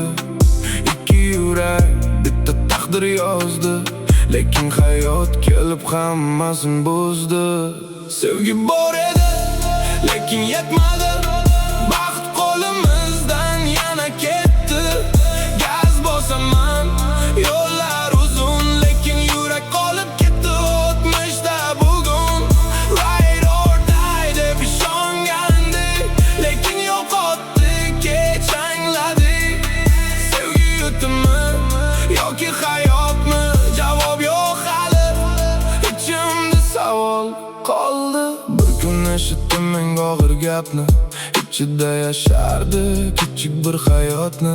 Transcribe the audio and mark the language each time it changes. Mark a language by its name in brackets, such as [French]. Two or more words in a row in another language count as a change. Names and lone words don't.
[Uzbek] Ikki yurak bitta taqdir yozdi, lekin hayot kelib hammasini buzdi. Sevgi bor edi, lekin yetmadi. Baxt qo'limizdan yana ketdi. Gaz bosaman, yo'llar uzun, lekin yurak qolib ketdi o'tmishda bugun. [English] Ride or die [Uzbek] deb ishongandik, lekin yo'qotdik, kech angladik. Sevgi yutimi yoki hayotmi? Javob yo'q hali, ichimda savol qoldi. Bir kun eshitdim men og'ir gapni, ichida yashardi kichik bir hayotni.